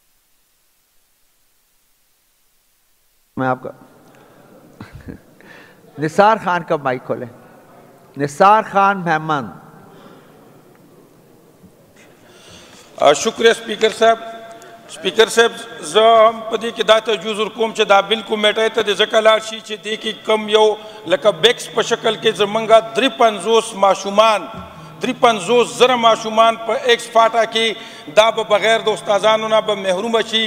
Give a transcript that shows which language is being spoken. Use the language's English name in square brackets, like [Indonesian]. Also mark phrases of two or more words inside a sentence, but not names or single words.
[Urdu] میں آپ کا نثار خان کا مائک کھولیں. نثار خان محمد. شکریہ اسپیکر صاحب. [Pashto] اسپیکر صاحب زم پدی کی دا تجویز ورکوم چې دا بالکل میټای ته د ځکه لاړ شي چې دې کې کم یو لکه بیکس په شکل کې زمونږه 53 ماشومان 53,000 ماشومان په ایکس فاټا کې دا به بغیر د استادانو نه به محروم شي.